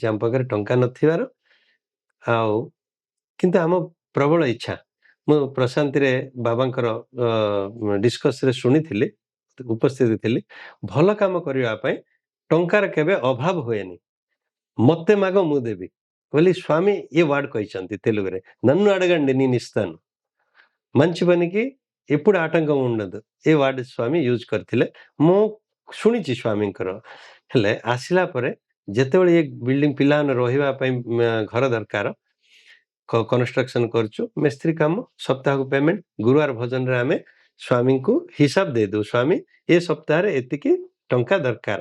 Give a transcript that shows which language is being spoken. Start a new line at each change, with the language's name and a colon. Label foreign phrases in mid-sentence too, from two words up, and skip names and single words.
Odia: ଆମ ପାଖରେ ଟଙ୍କା ନଥିବାର ଆଉ କିନ୍ତୁ ଆମ ପ୍ରବଳ ଇଚ୍ଛା। ମୁଁ ପ୍ରଶାନ୍ତିରେ ବାବାଙ୍କର ଡିସ୍କସରେ ଶୁଣିଥିଲି, ଉପସ୍ଥିତ ଥିଲି। ଭଲ କାମ କରିବା ପାଇଁ ଟଙ୍କାର କେବେ ଅଭାବ ହୁଏନି, ମତେ ମାଗ ମୁଁ ଦେବି ବୋଲି ସ୍ୱାମୀ ଏ ୱାର୍ଡ କହିଛନ୍ତି ତେଲୁଗୁରେ।
Telugu: నన్ను అడగండి నేను ఇస్తాను, మంచి పనికి ఎప్పుడు ఆటంకం ఉండదు,
Odia: ଏ ୱାର୍ଡ ସ୍ୱାମୀ ୟୁଜ୍ କରିଥିଲେ। ମୁଁ ଶୁଣିଛି ସ୍ୱାମୀଙ୍କର। ହେଲେ ଆସିଲା ପରେ ଯେତେବେଳେ ଏ ବିଲ୍ଡିଂ ପିଲାମାନେ ରହିବା ପାଇଁ ଘର ଦରକାର, କନଷ୍ଟ୍ରକ୍ସନ କରୁଛୁ, ମିସ୍ତ୍ରୀ କାମ, ସପ୍ତାହକୁ ପେମେଣ୍ଟ, ଗୁରୁବାର ଭଜନରେ ଆମେ ସ୍ୱାମୀଙ୍କୁ ହିସାବ ଦେଇଦଉ, ସ୍ୱାମୀ ଏ ସପ୍ତାହରେ ଏତିକି ଟଙ୍କା ଦରକାର।